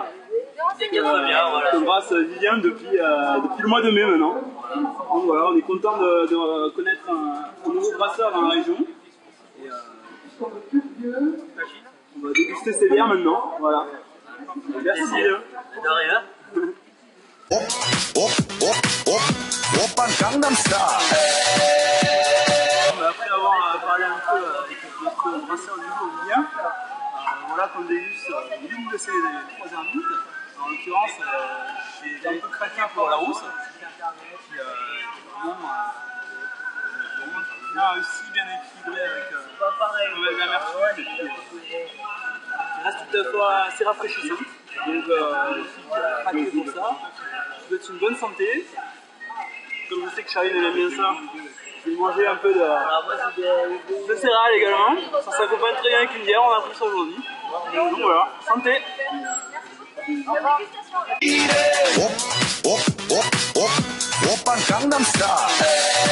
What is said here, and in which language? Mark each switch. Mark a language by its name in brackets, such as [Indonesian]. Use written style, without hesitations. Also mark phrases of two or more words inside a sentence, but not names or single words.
[French] Des 4 bières, voilà. Que brasse Viviane depuis le mois de mai maintenant. Donc voilà, on est content de connaître un nouveau brasseur dans la région. Et, on va déguster ces bières maintenant. Voilà. Merci. De rien. [Korean] 오빤 강남스타일 [French] Après avoir parlé un peu avec notre brasseur du jour, Vivien, voilà qu'on déguste l'une de ces 3 ermites. En l'occurrence, j'ai un peu craqué pour la rousse, qui bien réussi, bien équilibré avec l'amertume, qui reste toutefois assez rafraîchissante. Donc je suis craqué pour ça. Je vous souhaite une bonne santé. Comme je sais que Charline aime bien ça, je vais manger un peu de céréales également. Ça s'accompagne très bien avec une bière, on a pris ça aujourd'hui. Donc voilà, santé. [Korean] 오빤 강남스타일